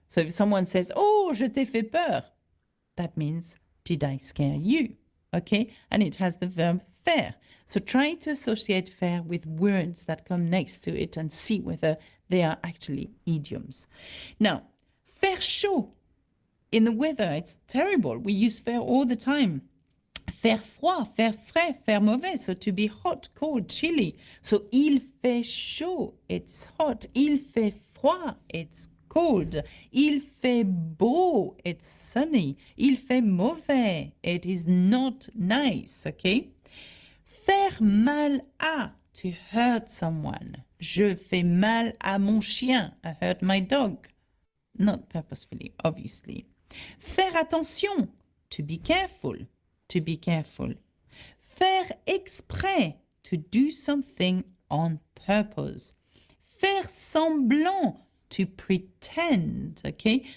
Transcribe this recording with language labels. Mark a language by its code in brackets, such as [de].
[en] So if someone says, [fr] oh, je t'ai fait peur, [en] that means, did I scare you? Okay? And it has the verb faire. So try to associate faire with words that come next to it and see whether they are actually idioms. Now, faire chaud. In the weather, it's terrible. We use faire all the time. [fr] Faire froid, faire frais, faire mauvais. [en] So to be hot, cold, chilly. So [fr] il fait chaud, [en] it's hot. [fr] Il fait froid, [en] it's cold. [fr] Il fait beau, [en] it's sunny. [fr] Il fait mauvais, [en] it is not nice, okay? [fr] Faire mal à, [en] to hurt someone. [fr] Je fais mal à mon chien, [en] I hurt my dog. Not purposefully, obviously. Faire attention, to be careful, to be careful. Faire exprès, to do something on purpose. Faire semblant, to pretend, okay?